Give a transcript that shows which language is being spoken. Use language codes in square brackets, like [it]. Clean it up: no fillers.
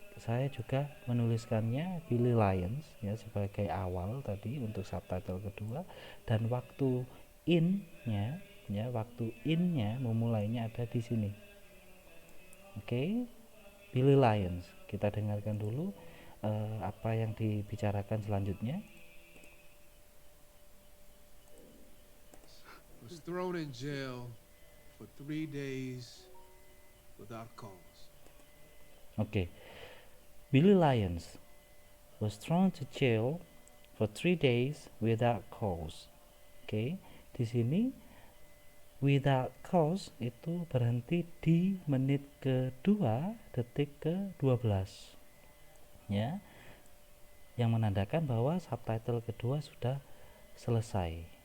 [id] saya juga menuliskannya Billy Lions ya sebagai awal tadi untuk subtitle kedua, dan waktu in-nya ya, waktu in-nya memulainya ada di sini. Oke, Billy Lions. Kita dengarkan dulu apa yang dibicarakan selanjutnya. [en] Was thrown in jail for 3 days without cause. Oke, Billy Lions was thrown to jail for 3 days without cause. [id] Oke, di sini [en] without cause [id] itu berhenti di menit kedua detik ke-12 ya, yang menandakan bahwa subtitle kedua sudah selesai.